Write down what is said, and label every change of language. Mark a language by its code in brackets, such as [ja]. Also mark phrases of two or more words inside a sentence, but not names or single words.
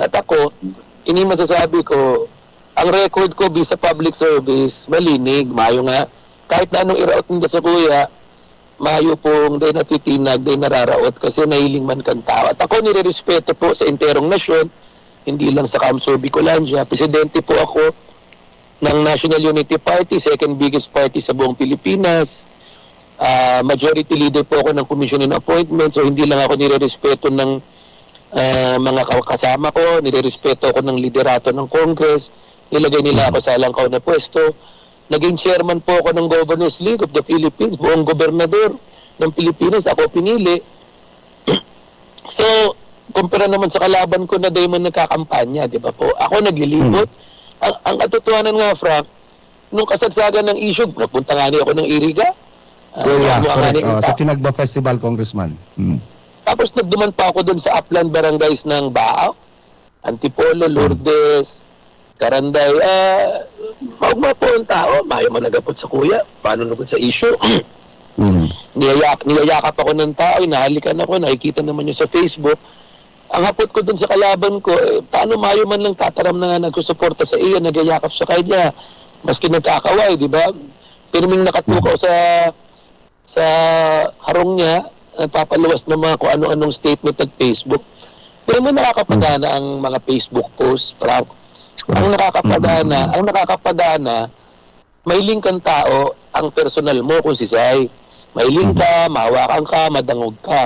[tl] At ako, ini masasabi ko, ang record ko bisa public service, malinig, [bik] mayo nga. [tl] Kahit na anong iraot nila sa kuya, mayo pong day natitinag, day nararaot kasi nahiling man kang tao. At ako nirerespeto po sa interong nasyon, hindi lang sa Kamsur Bicolandia. Presidente po ako ng National Unity Party, [en] second biggest party [tl] sa buong Pilipinas. Majority leader po ako ng Commission on Appointments, so hindi lang ako nirerespeto ng mga kasama ko, nirerespeto ako ng liderato ng Congress, nilagay nila ako sa langkaw na pwesto. Naging chairman po ako ng Governors League of the Philippines, buong gobernador ng Pilipinas, ako pinili. So, kumpara naman sa kalaban ko na day man nagkakampanya, di ba po? Ako naglilibot. Ang katotohanan nga, Frank, nung kasagsagan ng issue, napunta nga niya ako ng Iriga. [en] Correct. [tl] Sa Tinagba Festival, Congressman. Tapos nagduman pa ako doon sa upland barangays ng Baao, Antipolo, Lourdes, Karanday. [bik] Maugma po ang tao, mayo managapot sa kuya, paano nagod sa issue. [tl] Niyayakap ako ng tao, nahalikan ako, nakikita naman nyo sa Facebook. Ang hapot ko dun sa kalaban ko, paano mayo man lang tataram na nga nagsusuporta sa iyo, nagyayakap sa kanya, maski nagkakaway, di ba? [bik] Pirming nakatukaw sa harong niya, [tl] nagpapaluwas ng mga kung ano-anong statement at Facebook. Pero mo nakakapagana ang mga Facebook posts, Frank. Ang nakakapadana, may link kang tao, ang personal mo kung si Sai. May link ka, mahawakan ka, madangog ka.